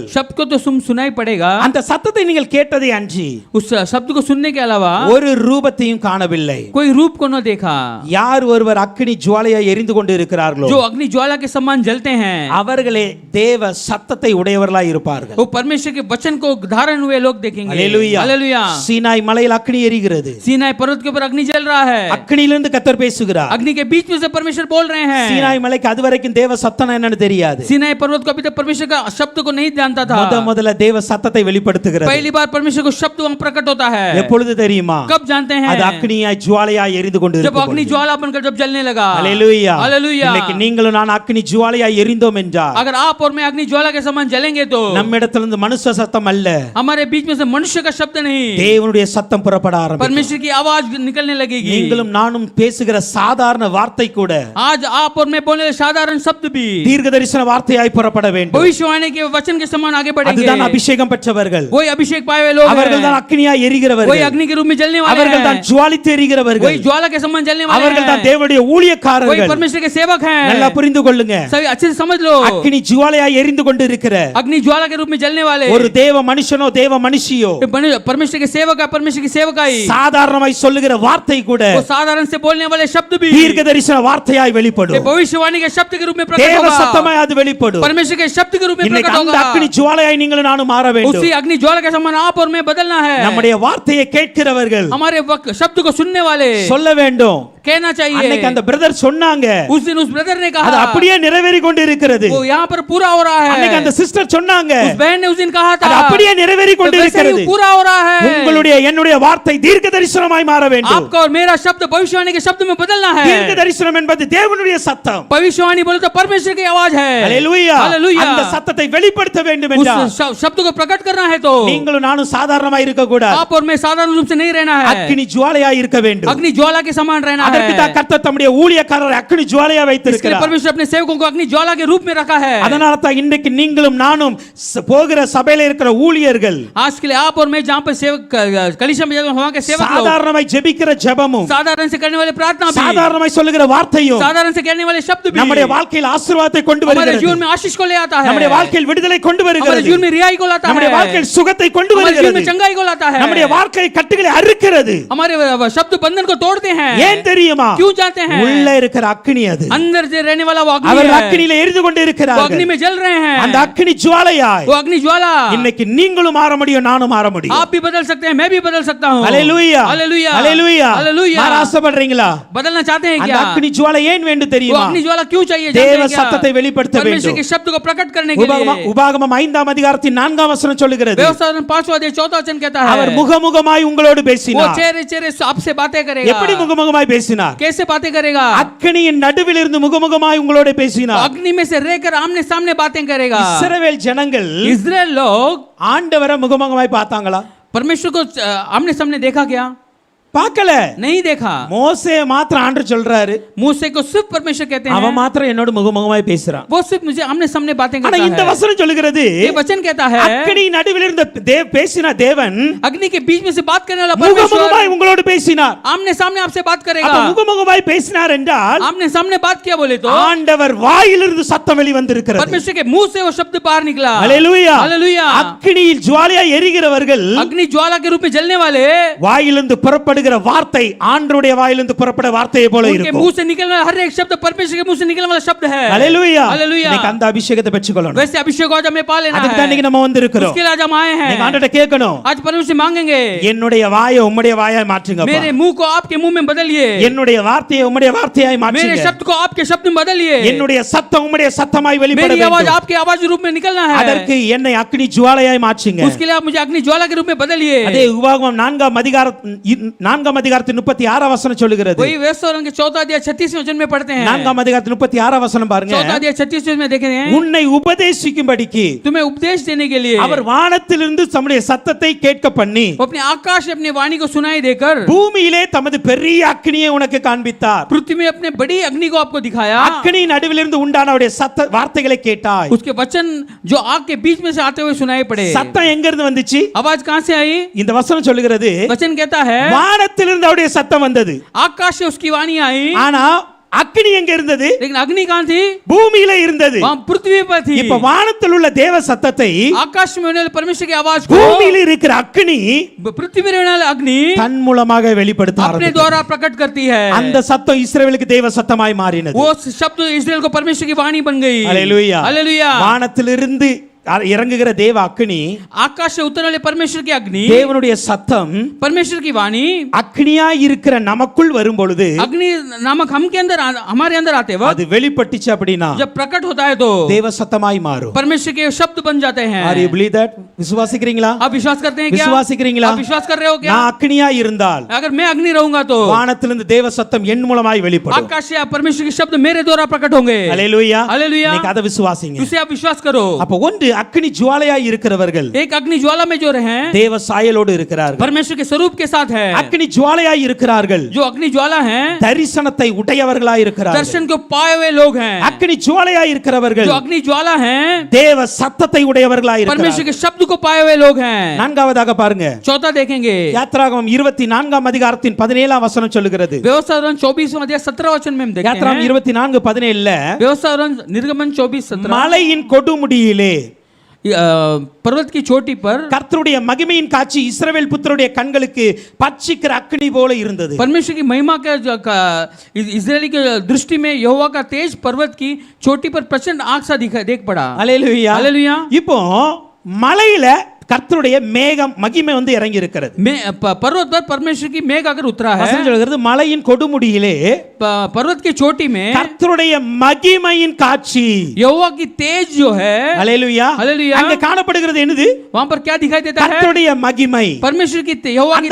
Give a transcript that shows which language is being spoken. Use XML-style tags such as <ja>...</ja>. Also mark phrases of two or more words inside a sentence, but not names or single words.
<hi>शब्द को तो सुनाई पड़ेगा,</hi> <ta>அந்த சத்தத்தை நீங்கள் கேட்டதை அன்றி</ta> <hi>उस शब्द को सुनने के अलावा</hi> <ta>ஒரு ரூபத்தையும் காணவில்லை.</ta> <hi>कोई रूप को न देखा।</hi> <ta>யார் ஒருவர் அக்கினி ஜுவாலையாய் எரிந்து கொண்டு இருக்கிறார்களோ</ta> <hi>जो अग्नि ज्वाला के समान जलते हैं</hi> <ta>அவர்களே தேவ சத்தத்தை உடையவர்களாய் இருப்பார்கள்.</ta> <hi>वो परमेश्वर के वचन को धारण हुए लोग देखेंगे।</hi> <ta>ஹalleluya</ta> <hi>हालेलुया।</hi> <ta>சீனாய் மலையில் அக்கினி எரிகிறது.</ta> <hi>सीनाई पर्वत के ऊपर अग्नि जल रहा है,</hi> <ta>அக்கினியிலிருந்து கர்த்தர் பேசுகிறார்.</ta> <hi>अग्नि के बीच में से परमेश्वर बोल रहे हैं।</hi> <ta>சீனாய் மலைக்கு அதுவரைக்கும் தேவ சத்தம் என்னன்னு தெரியாது.</ta> <hi>सीनाई पर्वत को अभी तक परमेश्वर का शब्द को नहीं जानता था।</hi> <ta>முதல்ல தேவ சத்தத்தை வெளிப்படுத்துகிறது.</ta> <hi>पहली बार परमेश्वर को शब्द वहां प्रकट होता है।</hi> <ta>எப்பொழுது தெரியுமா?</ta> <hi>कब जानते हैं?</hi> <ta>அது அக்கினியாய் ஜுவாலையாய் எரிந்து கொண்டு</ta> <hi>जब अग्नि ज्वाला बनकर जब जलने लगा।</hi> <ta>ஹalleluya</ta> <hi>हालेलुया।</hi> <ta>இன்னைக்கு நீங்களும் நான் அக்கினி ஜுவாலையாய் எரிந்தோம் என்றால்</ta> <hi>अगर आप और मैं अग्नि ज्वाला के समान जलेंगे तो</hi> <ta>நம்மிடத்திலிருந்து மனுஷ சத்தம் அல்ல,</ta> <hi>हमारे बीच में से मनुष्य का शब्द नहीं,</hi> <ta>தேவனுடைய சத்தம் புறப்பட ஆரம்பிக்கும்.</ta> <hi>परमेश्वर की आवाज निकलने लगेगी।</hi> <ta>நீங்களும் நானும் பேசுகிற சாதாரண வார்த்தை கூட</ta> <hi>आज आप और मैं बोलने वाले साधारण शब्द भी</hi> <ta>தீர்க்க தரிசன வார்த்தையாய் புறப்பட வேண்டும்.</ta> <hi>भविष्यवाणी के वचन के समान आगे बढ़ेंगे.</hi> <ta>அதுதான் அபிஷேகம் பெற்றவர்கள்.</ta> <hi>वही अभिषेक पाए हुए लोग</hi> <ta>அவர்கள் தான் அக்கினியாய்</ta> <hi>वही</hi> <ta>எரிகிறவர்கள்.</ta> <hi>अग्नि के रूप में जलने वाले</hi> <ta>அவர்கள் தான் ஜுவாலித்து எரிகிறவர்கள்.</ta> <hi>वही ज्वाला के समान जलने वाले</hi> <ta>அவர்கள் தான்</ta> <hi>हैं.</hi> <ta>தேவனுடைய</ta> <hi>वही</hi> <ta>ஊழியக்காரர்கள்.</ta> <hi>परमेश्वर के सेवक</hi> <ta>நல்லா</ta> <hi>हैं.</hi> <ta>புரிந்து கொள்ளுங்க.</ta> <hi>सभी अच्छे से समझ लो.</hi> <ta>அக்கினி ஜுவாலையாய் எரிந்து கொண்டிருக்கிற</ta> <hi>अग्नि ज्वाला के रूप में जलने वाले</hi> <ta>ஒரு தேவ மனுஷனோ தேவ மனுஷியோ</ta> <hi>परमेश्वर के सेवक है, परमेश्वर की सेवकाई</hi> <ta>சாதாரணமாய் சொல்லுகிற வார்த்தை கூட</ta> <hi>वो साधारण से बोलने वाले शब्द भी</hi> <ta>தீர்க்க தரிசன வார்த்தையாய்</ta> <hi>ये</hi> <ta>வெளிப்படும்.</ta> <hi>भविष्यवाणी के शब्द के रूप में प्रकट</hi> <ta>தேவ</ta> <hi>होगा.</hi> <ta>சத்தமாய் அது வெளிப்படும்.</ta> <hi>परमेश्वर के शब्द के रूप में</hi> <ta>இன்னைக்கு</ta> <hi>प्रकट</hi> <ta>அந்த</ta> <hi>होगा.</hi> <ta>அக்கினி ஜுவாலையாய் நீங்களும் நானும் மாற வேண்டும்.</ta> <hi>उसी अग्नि ज्वाला के समान आप और मैं बदलना है.</hi> <ta>நம்முடைய வார்த்தையை கேட்கிறவர்கள்</ta> <hi>हमारे शब्द को सुनने वाले</hi> <ta>சொல்ல வேண்டும்.</ta> <hi>कहना चाहिए.</hi> <ta>அன்னைக்கு அந்த பிரதர் சொன்னாங்க,</ta> <hi>उस दिन उस ब्रदर ने</hi> <ta>அது</ta> <hi>कहा</hi> <ta>அப்படியே நிறைவேறி கொண்டு இருக்கிறது.</ta> <hi>वो यहाँ पर पूरा हो रहा</hi> <ta>அன்னைக்கு</ta> <hi>है.</hi> <ta>அந்த சிஸ்டர் சொன்னாங்க,</ta> <hi>उस बहन ने उस दिन कहा था</hi> <ta>அது அப்படியே நிறைவேறி</ta> <hi>तो</hi> <ta>கொண்டு</ta> <hi>वैसे</hi> <ta>இருக்கிறது.</ta> <hi>ही पूरा हो रहा है.</hi> <ta>உங்களுடைய என்னுடைய வார்த்தை தீர்க்க தரிசனமாய் மாற வேண்டும்.</ta> <hi>आपका और मेरा शब्द भविष्यवाणी के शब्द में बदलना</hi> <ta>தீர்க்க</ta> <hi>है.</hi> <ta>தரிசனம் என்பது தேவனுடைய சத்தம்.</ta> <hi>भविष्यवाणी बोले तो परमेश्वर की आवाज है.</hi> <ta>ஹalleluya.</ta> <hi>हालेलुया.</hi> <ta>அந்த சத்தத்தை வெளிப்படுத்த வேண்டும்</ta> <hi>उस</hi> <ta>என்றால்</ta> <hi>शब्द को प्रकट करना है तो</hi> <ta>நீங்களும் நானும் சாதாரணமாய் இருக்க கூடாது.</ta> <hi>आप और मैं साधारण रूप से नहीं रहना है.</hi> <ta>அக்கினி ஜுவாலையாய் இருக்க வேண்டும்.</ta> <hi>अग्नि ज्वाला के समान रहना</hi> <ta>அதற்கு</ta> <hi>है.</hi> <ta>தான் கர்த்தர் தம்முடைய ஊழியக்காரரை அக்கினி ஜுவாலையா</ta> <hi>इसके लिए</hi> <ta>வைத்திருக்கிறார்.</ta> <hi>परमेश्वर अपने सेवकों को अग्नि ज्वाला के रूप में रखा है.</hi> <ta>அதனால தான் இன்றைக்கு நீங்களும் நானும் போகிற சபையில இருக்கிற ஊழியர்கள்</ta> <hi>आज के लिए आप और मैं जहाँ पर सेवक कलीसिया में जाते हैं, वहाँ के सेवक लोग</hi> <ta>சாதாரணமாய் ஜெபிக்கிற ஜெபமும்</ta> <hi>साधारण से करने वाले प्रार्थना भी</hi> <ta>சாதாரணமாய் சொல்லுகிற வார்த்தையும்</ta> <hi>साधारण से कहने वाले शब्द भी</hi> <ta>நம்முடைய வாழ்க்கையில் ஆசீர்வாதத்தை கொண்டு</ta> <hi>हमारे</hi> <ta>வருகிறது.</ta> <hi>जीवन में आशीष को ले आता है.</hi> <ta>நம்முடைய வாழ்க்கையில் விடுதலை கொண்டு</ta> <hi>हमारे</hi> <ta>வருகிறது.</ta> <hi>जीवन में रिहाई को लाता है.</hi> <ta>நம்முடைய வாழ்க்கையில் சுகத்தை கொண்டு</ta> <hi>हमारे जीवन</hi> <ta>வருகிறது.</ta> <hi>में चंगाई को लाता है.</hi> <ta>நம்முடைய வாழ்க்கை கட்டுகளை அறுக்கிறது.</ta> <hi>हमारे शब्द बंधन को तोड़ते हैं.</hi> <ta>ஏன் தெரியுமா?</ta> <hi>क्यों जाते हैं?</hi> <ta>உள்ள இருக்கிற அக்கினி அது.</ta> <hi>अंदर से रहने वाला वो अग्नि</hi> <ta>அவர்</ta> <hi>है.</hi> <ta>அக்கினியில எரிந்து கொண்டு</ta> <hi>वो अग्नि</hi> <ta>இருக்கிறார்கள்.</ta> <hi>में जल रहे हैं.</hi> <ta>அந்த அக்கினி ஜுவாலையாய்</ta> <hi>वो अग्नि ज्वाला</hi> <ta>இன்னைக்கு நீங்களும் மாற முடியும், நானும் மாற முடியும்.</ta> <hi>आप भी बदल सकते हैं, मैं भी बदल सकता हूँ.</hi> <ta>ஹalleluya.</ta> <hi>हालेलुया.</hi> <ta>ஹalleluya.</ta> <hi>हालेलुया.</hi> <ta>மாற ஆசைப்படுறீங்களா?</ta> <hi>बदलना चाहते हैं</hi> <ta>அந்த</ta> <hi>क्या?</hi> <ta>அக்கினி ஜுவாலை ஏன் வேண்டும்</ta> <hi>वो</hi> <ta>தெரியுமா?</ta> <hi>अग्नि ज्वाला क्यों चाहिए?</hi> <ta>தேவ</ta> <hi>जानते हैं क्या?</hi> <ta>சத்தத்தை வெளிப்படுத்த</ta> <hi>परमेश्वर</hi> <ta>வேண்டும்.</ta> <hi>के शब्द को प्रकट करने के लिए.</hi> <ta>உபாகமம் 5ஆம் அதிகாரத்தின் 4ஆம் வசனம் சொல்லுகிறது,</ta> <hi>व्यवस्था 5वां अध्याय 4वां वचन कहता है</hi> <ta>அவர் முகமுகமாய் உங்களோடு</ta> <hi>वो</hi> <ta>பேசினார்.</ta> <hi>चेहरे चेहरे आपसे बातें करेगा.</hi> <ta>எப்படி முகமுகமாய் பேசினார்?</ta> <hi>कैसे बातें करेगा?</hi> <ta>அக்கினியின் நடுவில் இருந்து முகமுகமாய் உங்களோடு</ta> <hi>वो</hi> <ta>பேசினார்.</ta> <hi>अग्नि में से रहकर आमने सामने बातें करेगा.</hi> <ta>இஸ்ரவேல் ஜனங்கள்</ta> <hi>इजराइल लोग</hi> <ta>ஆண்டவரை முகமுகமாய் பார்த்தாங்களா?</ta> <hi>परमेश्वर को आमने सामने देखा क्या?</hi> <ta>பார்க்கல.</ta> <hi>नहीं देखा.</hi> <ta>மோசே மாத்திரம் ஆண்டவர் சொல்றாரு,</ta> <hi>मूसे को सिर्फ परमेश्वर कहते</hi> <ta>அவன்</ta> <hi>हैं</hi> <ta>மாத்திரம் என்னோட முகமுகமாய் பேசுறான்.</ta> <hi>वो सिर्फ मुझे आमने सामने बातें</hi> <ta>ஆனா</ta> <hi>करता</hi> <ta>இந்த</ta> <hi>है.</hi> <ta>வசனம் சொல்லுகிறது,</ta> <hi>ये वचन कहता है</hi> <ta>அக்கினி நடுவில் இருந்த பேசின தேவன்</ta> <hi>अग्नि के बीच में से बात करने वाला परमेश्वर</hi> <ta>முகமுகமாய் உங்களோடு பேசினார்.</ta> <hi>आमने सामने आपसे बात</hi> <ta>அப்ப</ta> <hi>करेगा.</hi> <ta>முகமுகமாய் பேசினார் என்றால்</ta> <hi>आमने सामने बात किया बोले तो</hi> <ta>ஆண்டவர் வாயிலிருந்து சத்தம் வெளிவந்திருக்கிறது.</ta> <hi>परमेश्वर के मुंह से वो शब्द बाहर निकला.</hi> <ta>ஹalleluya.</ta> <hi>हालेलुया.</hi> <ta>அக்கினியில் ஜுவாலையாய் எரிகிறவர்கள்</ta> <hi>अग्नि ज्वाला के रूप में जलने वाले</hi> <ta>வாயிலிருந்து புறப்படுகிற வார்த்தை ஆண்டவருடைய வாயிலிருந்து புறப்பட வார்த்தையை போல</ta> <hi>उनके</hi> <ta>இருக்கும்.</ta> <hi>मुंह से निकलने वाला हर एक शब्द परमेश्वर के मुंह से निकलने वाला शब्द है.</hi> <ta>ஹalleluya.</ta> <hi>हालेलुया.</hi> <ta>இன்னைக்கு அந்த அபிஷேகத்தை பெற்றுக்கொள்ளணும்.</ta> <hi>वैसे अभिषेक आज हमें पा लेना</hi> <ta>அதுக்கு தான்</ta> <hi>है.</hi> <ta>இன்னைக்கு நம்ம வந்திருக்கிறோம்.</ta> <hi>उसके लिए आज हम आए हैं.</hi> <ta>நீங்க ஆண்டவர்ட்ட கேட்கணும்,</ta> <hi>आज परमेश्वर से मांगेंगे</hi> <ta>என்னுடைய வாயை உம்முடைய வாயாய் மாற்றுங்கப்பா.</ta> <hi>मेरे मुंह को आपके मुंह में बदलिए.</hi> <ta>என்னுடைய வார்த்தையை உம்முடைய வார்த்தையாய்</ta> <hi>मेरे</hi> <ta>மாற்றுங்க.</ta> <hi>शब्द को आपके शब्द में बदलिए.</hi> <ta>என்னுடைய சத்தம் உம்முடைய சத்தமாய் வெளிப்பட</ta> <hi>मेरी आवाज</hi> <ta>வேண்டும்.</ta> <hi>आपके आवाज रूप में निकलना है.</hi> <ta>அதற்கு என்னை அக்கினி ஜுவாலையாய் மாற்றுங்க.</ta> <hi>उसके लिए आप मुझे अग्नि ज्वाला के रूप में बदलिए.</hi> <ta>அதே உபாகமம் 4ஆம் அதிகாரத்தின் 36ஆம் வசனம் சொல்லுகிறது.</ta> <hi>वही व्यवस्था के 4वां अध्याय 36वें वचन में पढ़ते हैं.</hi> <ta>4ஆம் அதிகாரத்தின் 36ஆம் வசனம் பாருங்க.</ta> <hi>4वां अध्याय 36वें में देखें हैं</hi> <ta>உன்னை உபதேசிக்கும்படிக்கு</ta> <hi>तुम्हें उपदेश देने के लिए</hi> <ta>அவர் வானத்திலிருந்து தம்முடைய சத்தத்தை கேட்க பண்ணி</ta> <hi>वो अपने आकाश से अपनी वाणी को सुनाई देकर</hi> <ta>பூமியிலே தமது பெரிய அக்கினியை உனக்கு காண்பித்தார்.</ta> <hi>पृथ्वी में अपने बड़ी अग्नि को आपको दिखाया.</hi> <ta>அக்கினி நடுவிலிருந்து உண்டான அவருடைய சத்த வார்த்தைகளை கேட்டாய்.</ta> <hi>उसके वचन जो आग के बीच में से आते हुए सुनाई पड़े.</hi> <ta>சத்தம் எங்க இருந்து வந்துச்சு?</ta> <hi>आवाज कहां से आई?</hi> <ta>இந்த वचனம் சொல்லுகிறது,</ta> <hi>वचन कहता है</hi> <ta>வானத்திலிருந்து அவருடைய சத்தம் வந்தது.</ta> <hi>आकाश से उसकी वाणी आई.</hi> <ta>ஆனா அக்கினி எங்க இருந்தது?</ta> <hi>लेकिन अग्नि कहां थी?</hi> <ta>பூமியில இருந்தது.</ta> <hi>वहां पृथ्वी पर थी.</hi> <ta>இப்ப வானத்தில் உள்ள தேவ சத்தத்தை</ta> <hi>आकाश में होने वाले परमेश्वर की आवाज को</hi> <ta>பூமியில இருக்கிற அக்கினி</ta> <hi>पृथ्वी में रहने वाले अग्नि</hi> <ta>தன் மூலமாக வெளிப்படுத்த</ta> <hi>अपने</hi> <ta>ஆரம்பித்தது.</ta> <hi>द्वारा प्रकट करती है.</hi> <ta>அந்த சத்தம் இஸ்ரவேலுக்கு தேவ சத்தமாய் மாறினது.</ta> <hi>वो शब्द इस्राएल को परमेश्वर की वाणी बन गई.</hi> <ta>ஹalleluya.</ta> <hi>हालेलुया.</hi> <ta>வானத்திலிருந்து இறங்குகிற தேவ அக்கினி,</ta> <hi>आकाश से उतरने वाले परमेश्वर की अग्नि,</hi> <ta>தேவனுடைய சத்தம்</ta> <hi>परमेश्वर की वाणी</hi> <ta>அக்கினியாய் இருக்கிற நமக்குள் வரும் பொழுது</ta> <hi>अग्नि नामक हम के अंदर हमारे अंदर आते वक्त</hi> <ta>அது வெளிப்பட்டுச்சு அப்படினா</ta> <hi>जब प्रकट होता है तो</hi> <ta>தேவ சத்தமாய் மாறும்.</ta> <hi>परमेश्वर के शब्द बन जाते हैं.</hi> <en>Are you believe that?</en> <ta>விசுவாசிக்கிறீங்களா?</ta> <hi>आप विश्वास करते हैं क्या?</hi> <ta>விசுவாசிக்கிறீங்களா?</ta> <hi>आप विश्वास कर रहे हो क्या?</hi> <ta>நான் அக்னியா இருந்தால்</ta> <hi>अगर मैं अग्नि रहूंगा तो</hi> <ta>வானத்திலிருந்து தேவ சத்தம் என் மூலமாய் வெளிப்படும்.</ta> <hi>आकाश से परमेश्वर के शब्द मेरे द्वारा प्रकट होंगे.</hi> <ta>அல்லேலூயா.</ta> <hi>हालेलुया.</hi> <ta>இன்னைக்கு அதை விசுவாசிங்க.</ta> <hi>उसे आप विश्वास करो.</hi> <ta>அப்ப ஒன்று அக்னி ஜுவாலையாய் இருக்கிறவர்கள்</ta> <hi>एक अग्नि ज्वाला में जो रहे</hi> <ta>தேவ சாயலோடு இருக்கிறார்கள்.</ta> <hi>परमेश्वर के स्वरूप के साथ है.</hi> <ta>அக்னி ஜுவாலையாய் இருக்கிறார்கள்.</ta> <hi>जो अग्नि ज्वाला है</hi> <ta>தரிசனத்தை உடையவர்களாய் இருக்கிறார்கள்.</ta> <hi>दर्शन को पाए हुए लोग हैं.</hi> <ta>அக்னி ஜுவாலையாய் இருக்கிறவர்கள்</ta> <hi>जो अग्नि ज्वाला है</hi> <ta>தேவ சத்தத்தை உடையவர்களாய்</ta> <hi>परमेश्वर</hi> <ta>இருக்கிறார்கள்.</ta> <hi>के शब्द को पाए हुए लोग हैं.</hi> <ta>நான்காவதாக பாருங்க,</ta> <hi>चौथा देखेंगे</hi> <ta>யாத்ராகமம் 24 அதிகாரத்தின் 17 वचனம் சொல்லுகிறது.</ta> <hi>व्यवस्था 24 अध्याय 17 वचन में हम देखते</hi> <ta>யாத்ராகமம்</ta> <hi>हैं</hi> <ta>24:17</ta> <hi>व्यवस्था निर्गमन 24:17</hi> <ta>மலையின் கொடுமுடியிலே</ta> <hi>पर्वत की चोटी पर</hi> <ta>கர்த்தருடைய மகிமையின் காட்சி இஸ்ரவேல் புத்திரருடைய கண்களுக்கு பட்சிக்கிற அக்கினி போல இருந்தது.</ta> <hi>परमेश्वर की महिमा का इजरायली के दृष्टि में यहोवा का तेज पर्वत की चोटी पर प्रचंड आग सा देख पड़ा.</hi> <ta>அல்லேலூயா.</ta> <hi>हालेलुया.</hi> <ta>இப்போ மலையில கர்த்தருடைய மேகம் மகிமை வந்து இறங்கி இருக்கிறது.</ta> <hi>पर्वत पर परमेश्वर की मेघ आकर उतरा है.</hi> <ta>வசனம் சொல்கிறது மலையின் கொடுமுடியிலே</ta> <hi>पर्वत की चोटी में</hi> <ta>கர்த்தருடைய மகிமையின் காட்சி</ta> <hi>यहोवा की तेज जो है</hi> <ta>அல்லேலூயா.</ta> <hi>हालेलुया.</hi> <ta>அங்க காணப்படுகிறது என்னது?</ta> <hi>वहां पर क्या दिखाई देता है?</hi> <ta>கர்த்தருடைய மகிமை.</ta> <hi>परमेश्वर की यहोवा की</hi>